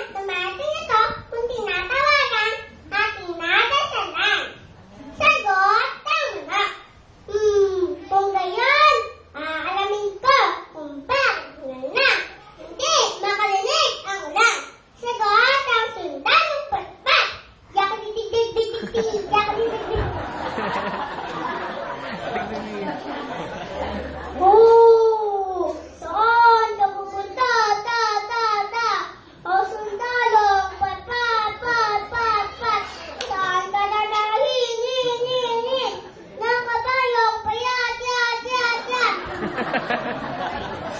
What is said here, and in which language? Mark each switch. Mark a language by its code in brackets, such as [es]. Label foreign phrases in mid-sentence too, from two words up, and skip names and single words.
[tl] Dumating ito kung tinatawagan aking nadasalan. Sagot ang manok. Kung gayon, aalamin ko kung bakit ulan na. Hindi makarinig ang ulan. Sagot ang sundalong patpat. Yakadidig-dig-dig-dig. Yakadidig-dig. Saan ka pupunta? O sundalong patpat, patpat, pat. Saan ka dadalhin ng kabayong payat, yat, yat, yat.